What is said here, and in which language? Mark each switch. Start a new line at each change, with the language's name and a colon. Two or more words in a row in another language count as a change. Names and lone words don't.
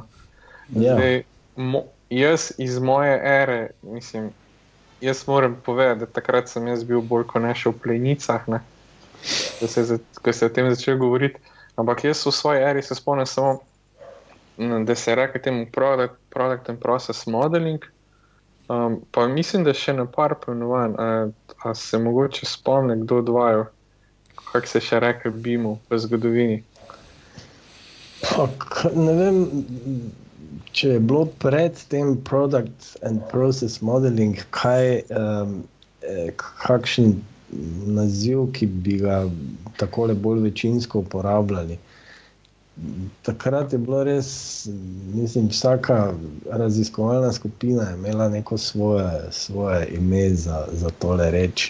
Slovenian: Zdaj, jaz iz moje ere, mislim, jaz moram povedati, da takrat sem jaz bil bolj kot ne še v plenicah, ne, ko se o tem začel govoriti. Ampak jaz v svoji eri se spomnim samo, da se je rekel temu
English: product and process modeling,
Slovenian: pa mislim, da še na par poimenovan. A se mogoče spomni, kdo odvajal, kako se še rekel BIM-u v zgodovini? Ne vem, če je bilo pred tem
English: product and process modeling
Slovenian: kakšen naziv, ki bi ga takole bolj večinsko uporabljali. Takrat je bilo res, mislim, vsaka raziskovalna skupina je imela neko svoje ime za tole reč.